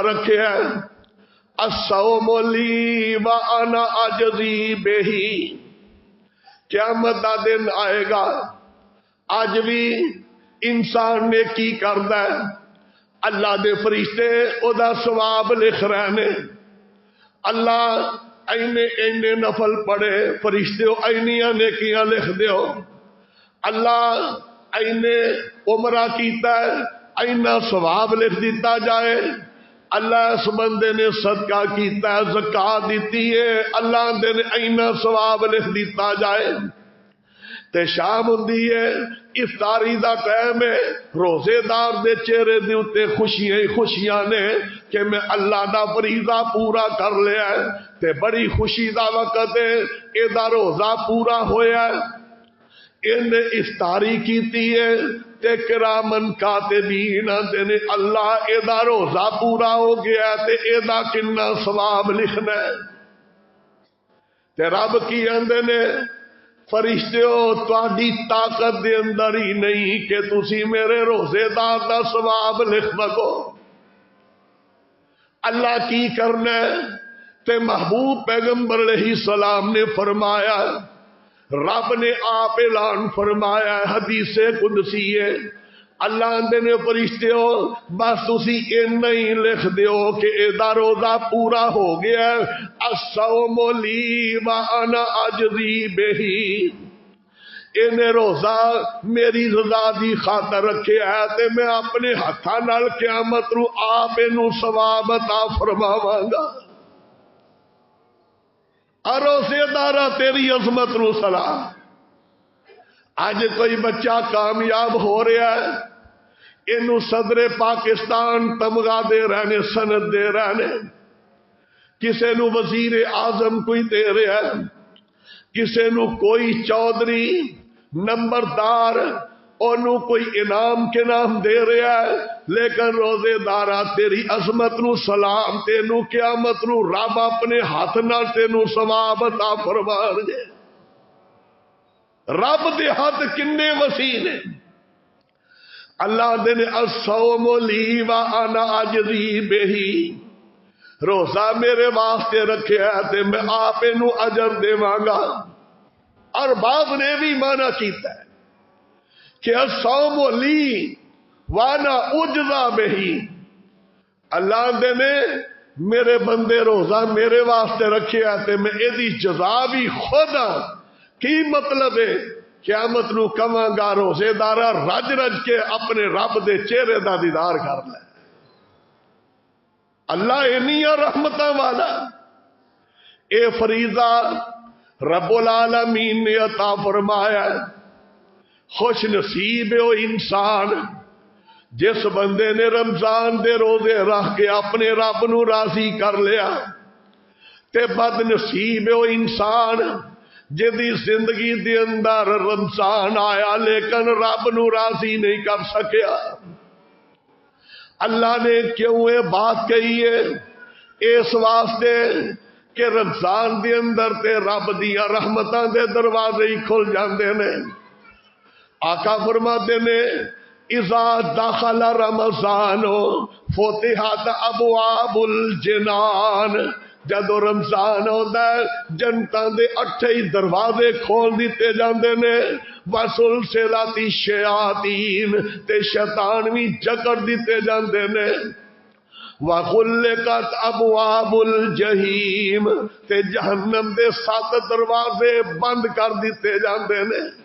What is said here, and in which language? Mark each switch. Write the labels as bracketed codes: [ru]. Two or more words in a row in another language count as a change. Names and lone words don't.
[pa] رکھے ہے [ar] الصوم لی وانا اجزی بہ، [pa] قیامت دا دن آئے گا اج بھی انسان نے کی کردا ہے، اللہ دے فرشتے او دا ثواب لکھ رہے نے، اللہ اینے نفل پڑھے فرشتے اینیاں نیکیاں لکھ دیو، اللہ اینے عمرہ کیتا ہے اینا ثواب لکھ دیتا جائے، اللہ اس بندے نے صدقہ کیتا ہے زکات دیتی ہے اللہ دے نے اینا ثواب لکھ دیتا جائے۔ تے شام ہوندی ہے افطاری دا ٹائم ہے، روزے دار دے چہرے دے اوتے خوشیاں خوشیاں نے کہ میں اللہ دا فریضہ پورا کر لیا ہے، تے بڑی خوشی دا وقت ہے، اے دا روزہ پورا ہویا ہے، انہیں افطاری کیتی ہے تے کرامن کاتبین آندے نے اللہ اے دا روزہ پورا ہو گیا تے اے دا کنا ثواب لکھنا ہے، تے رب کی آندے نے فرشتیو تہاڈی طاقت دے اندر ہی نہیں کہ تسی میرے روزے دار دا ثواب لکھ سکو، اللہ کی کرنا ہے؟ تے محبوب پیغمبر علیہ السلام نے فرمایا، رب نے آپ اعلان فرمایا ہے حدیث قدسی ہے، اللہ اندے نے فرشتیو بس تسی اینا ہی لکھ دیو کہ اے دا روزہ پورا ہو گیا ہے، [ar] الصوم لی وانا اجزی بہ، [pa] انہیں روزہ میری رضا دی خاطر رکھے ہے تے میں اپنے ہتھاں نال قیامت رو آپ اینو ثواب عطا فرماواں گا۔ روزے دارا تیری عظمت نو سلام۔ اج کوئی بچہ کامیاب ہو رہا ہے اینو صدر پاکستان تمغہ دے رہنے سند دے رہنے، کسے نو وزیر اعظم کوئی دے رہا ہے، کسے نو کوئی چودھری نمبردار انہوں کوئی انعام کے نام دے رہا ہے، لیکن روزے دارا تیری عظمت نو سلام، تینو قیامت نو رب اپنے ہاتھ نال تینو ثواب عطا فرمان گے۔ رب دے ہاتھ کنے وسیع نے، اللہ دے نے [ar] الصوم لی وانا اجزی بہ، [pa] روزہ میرے واسطے رکھیا ہے تے میں آپ نو اجر دیواں گا۔ اور بعض نے بھی مانا کیتا ہے کہ [ar] الصوم لی وانا اجزا بہی، [pa] اللہ دے نے میرے بندے روزہ میرے واسطے رکھیا تے میں ایدی جزا بھی خود ہاں۔ کی مطلب ہے؟ قیامت نو کواں گا روزے دارا رج رج کے اپنے رب دے چہرے دا دیدار کر لے۔ اللہ اینیاں رحمتاں والا، اے فریضہ رب العالمین نے عطا فرمایا ہے۔ خوش نصیب ہے وہ انسان جس بندے نے رمضان دے روزے رکھ کے اپنے رب نو راضی کر لیا، تے بد نصیب ہے وہ انسان جدی زندگی دے اندر رمضان آیا لیکن رب نو راضی نہیں کر سکیا۔ [ur] اللہ نے کیوں یہ بات کہی ہے؟ [pa] اس واسطے کہ رمضان دے اندر تے رب دیا رحمتاں دے دروازے ہی کھل جاندے نے۔ آقا فرماتے نے [ar] اذا دخل رمضان فتحت ابواب الجنان، [pa] جدو رمضان ہوتا ہے جنتاں دے 28 دروازے کھول دیتے جاندے نے، [ar] وسلسلۃ الشیاطین [pa] تے شیطان بھی جکڑ دیتے جاندے نے، [ar] وغلقت ابواب الجحیم [pa] تے جہنم دے 7 دروازے بند کر دیتے جاندے نے۔